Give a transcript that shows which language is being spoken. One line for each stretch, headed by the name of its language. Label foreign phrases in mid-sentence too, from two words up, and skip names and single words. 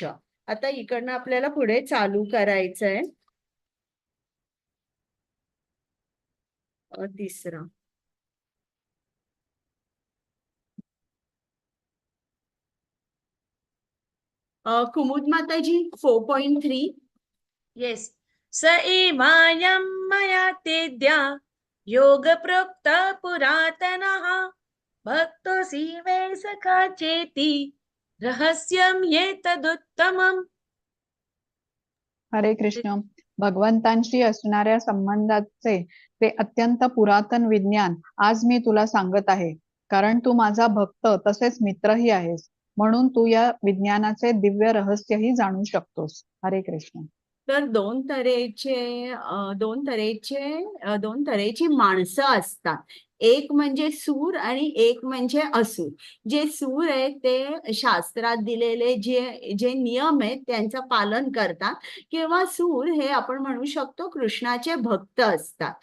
Marathi: आता इकडनं आपल्याला पुढे चालू करायचंय। तिसरा कुमुद माताजी 4.3। येस।
Sanskrit: स एवायं मया तेद्या योग प्रोक्त पुरातनः भक्तोऽसि मे सखा चेति रहस्यं एतदुत्तमम्। हरे कृष्ण.
Marathi: भगवंतांशी असणाऱ्या संबंधाचे ते अत्यंत पुरातन विज्ञान आज मी तुला सांगत आहे, कारण तू माझा भक्त तसेच मित्रही आहेस, म्हणून तू या विज्ञानाचे दिव्य रहस्यही जाणू शकतोस।
Sanskrit: हरे कृष्ण.
Marathi: तर दोन तऱ्हेची माणसं असतात, एक म्हणजे सूर आणि एक म्हणजे असुर। जे सूर आहेत ते शास्त्रात दिलेले जे नियम आहेत त्यांचं पालन करतात, किंवा सूर हे आपण म्हणू शकतो कृष्णाचे भक्त असतात।